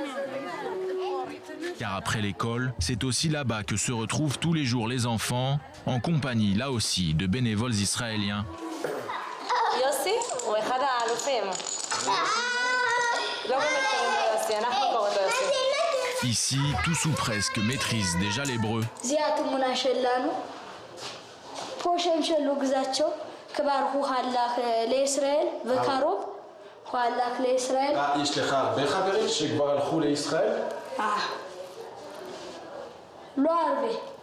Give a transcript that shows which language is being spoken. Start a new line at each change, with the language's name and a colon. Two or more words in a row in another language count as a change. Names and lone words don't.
French: Car après l'école, c'est aussi là-bas que se retrouvent tous les jours les enfants, en compagnie là aussi de bénévoles israéliens. Ici, tous ou presque maîtrisent déjà l'hébreu.
Hebrew: יש לך הרבה חברים שכבר הלכו לישראל? לא הרבה.